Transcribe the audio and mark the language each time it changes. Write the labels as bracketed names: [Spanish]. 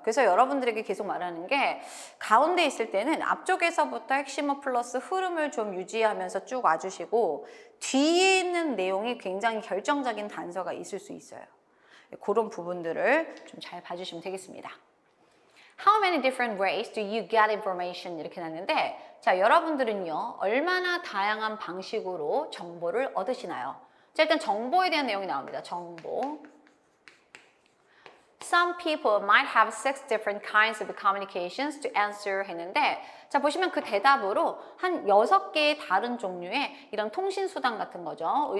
[Korean] 그래서 여러분들에게 계속 말하는 게 가운데 있을 때는 앞쪽에서부터 핵심어 플러스 흐름을 좀 유지하면서 쭉 와주시고 뒤에 있는 내용이 굉장히 결정적인 단서가 있을 수 있어요. 그런 부분들을 좀 잘 봐주시면 되겠습니다. [English] How many different ways do you get information? [Korean] 이렇게 나왔는데 자, 여러분들은요 얼마나 다양한 방식으로 정보를 얻으시나요? 자, 일단 정보에 대한 내용이 나옵니다. 정보. [English] Some people might have 6 different kinds of communications to answer [Korean] 했는데 자, 보시면 그 대답으로 한 6개의 다른 종류의 이런 통신수단 같은 거죠.